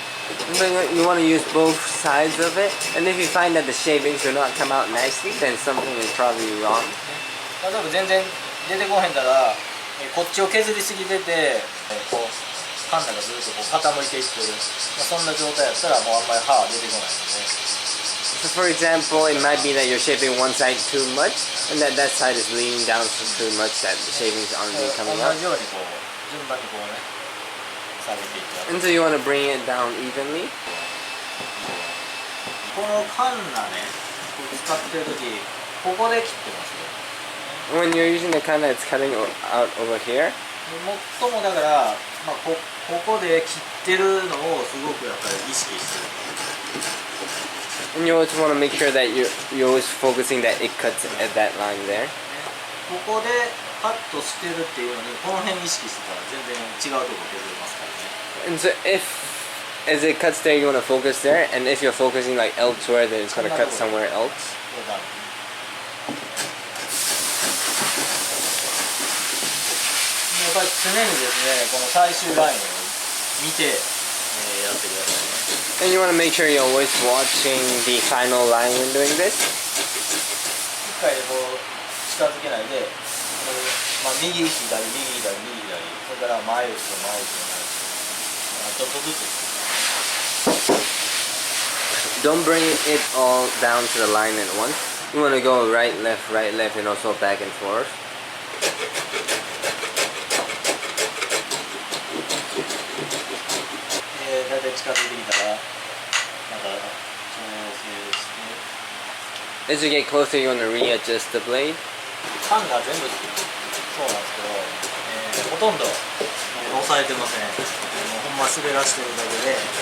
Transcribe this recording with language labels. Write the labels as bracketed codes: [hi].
[en] But you want to use both sides of it, and if you find that the shavings do not come out nicely, then something is probably wrong. [ja] 例えば全然出てこうへんなら、こっちを削りすぎてて、こうカンナがずっとこう傾いていってる、そんな状態やったらもうあんまり刃は出てこないので。 [en] So for example, it might be that you're shaving one side too much, and that side is leaning down too much that the shavings aren't really [ja] 同 [en] coming [ja] じ [en] out. [ja] ようにこう順番にこうね下げていってやる。 [en] And so you want to bring it down evenly. [ja] このカンナね、こう使ってる時ここで切ってますよ。 [en] When you're using the kanna, it's cutting out over here. [ja] 最もだから、まあ、ここで切ってるのをすごくやっぱり意識してる。 [en] And you always want to make sure that you're always focusing that it cuts at that line there. [ja] ここでカットしてるっていうのにこの辺意識してたら全然違うとこ削れますからね。 [en] And so if as it cuts there, you want to focus there, and if you're focusing like elsewhere, then it's going to cut somewhere else. [ja] これだ。やっぱり常にですね、この最終ラインを見て、やってくださいね。 [en] And you want to make sure you're always watching the final line when doing this. [ja] 一回でこう近づけないで、まあ、右左右左右左、それから前後ろ前後ろ前後ろ、ちょっとずつ。 [en] Don't bring it all down to the line at once. You want to go right, left, and also back and forth. [ja] だいたい近づいてきたら、また調整して。 [en] As you get closer, you want to readjust the blade. [ja] カンナ全部そうなんですけど、ほとんど押さえてません。ほんま滑らしてるだけで、